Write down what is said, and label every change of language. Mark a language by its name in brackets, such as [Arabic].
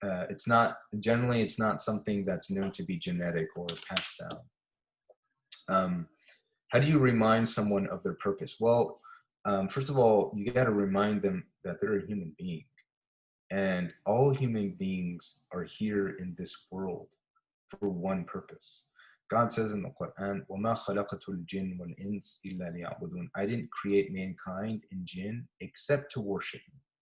[English] It's not something that's known to be genetic or passed down. How do you remind someone of their purpose? Well, first of all, you got to remind them that they're a human being, and all human beings are here in this world for one purpose. God says in the Quran, [Arabic] وَمَا خَلَقَتُ الْجِنَّ وَالْإِنسِ إِلَّا لِيَعْبُدُونَ. [English] I didn't create mankind and jinn except to worship me.